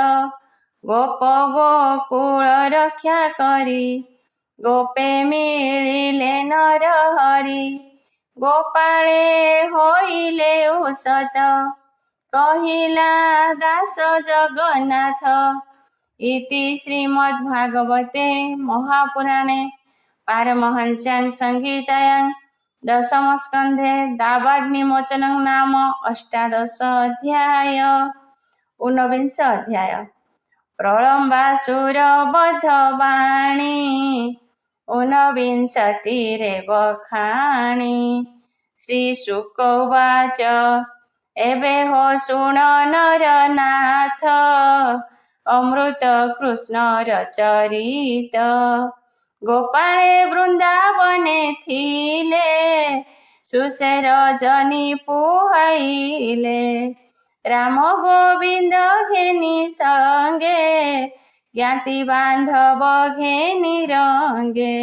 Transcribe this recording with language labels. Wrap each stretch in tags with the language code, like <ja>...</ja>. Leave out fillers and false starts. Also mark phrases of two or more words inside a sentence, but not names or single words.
<or>ଗୋପ ଗୋକୁଳ ରକ୍ଷା କରି, ଗୋପେ ମିଳିଲେ ନର ହରି। ଗୋପାଳେ ହୋଇଲେ ଉଷତ, କହିଲା ଦାସ ଜଗନ୍ନାଥ।</or> <sa>इति श्रीमद्भागवते महापुराणे पारमहंस्यां संहितायां दशमस्कन्धे दावाग्निमोचनं नाम अष्टादश ऊनविंश अध्याय।</sa> <or>ପ୍ରଲମ୍ବାସୁରବଧବାଣୀ ଊନବିଂଶତିରେବ ଖାଣୀ।</or> <sa>श्रीशुक उवाच</sa> <or>ଏବେ ହୋ ଶୃଣ ନରନାଥ ଅମୃତ କୃଷ୍ଣ ରଚରିତ। ଗୋପାଳେ ବୃନ୍ଦାବନେ ଥିଲେ ସୁସେ ରଜନୀ ପୁହାଇଲେ। ରାମ ଗୋବିନ୍ଦ ଘେନି ସଙ୍ଗେ ଜ୍ଞାତି ବାନ୍ଧବ ଘେନି ରଙ୍ଗେ।</or>